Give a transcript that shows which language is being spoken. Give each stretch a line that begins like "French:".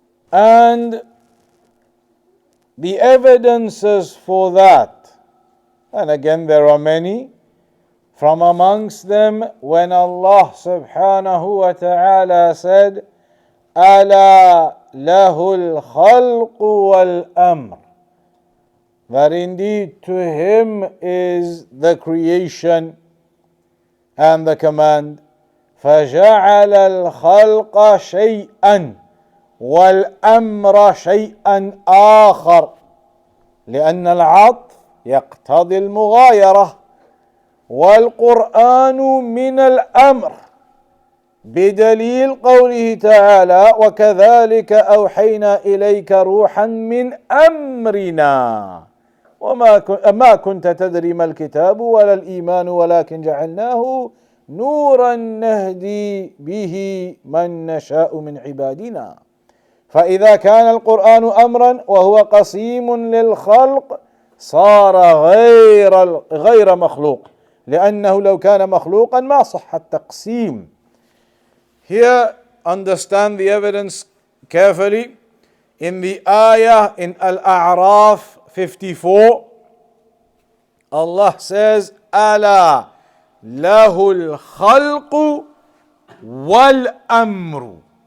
English: And the evidences for that, and again there are many, from amongst them when Allah subhanahu wa ta'ala said,
Arabic: Ala lahul khalqu wal amr,
English: that indeed to him is the creation and the command.
Arabic: فَجَعَلَ الْخَلْقَ شَيْئًا وَالْأَمْرَ شَيْئًا آخر لأن العطف يقتضي المغايرة والقرآن من الأمر بدليل قوله تعالى وكذلك أوحينا إليك روحا من أمرنا وما كنت تدري ما الكتاب ولا الإيمان ولكن جعلناه نورا نهدي به من نشاء من عبادنا. فإذا كان القرآن أمرا وهو قسيم للخلق صار غير مخلوق لأنه لو كان مخلوقا ما صح التقسيم.
English: Here understand the evidence carefully. In the ayah in Al-A'raf 54, Allah says,
Arabic: Ala lahul khalqu wal amru.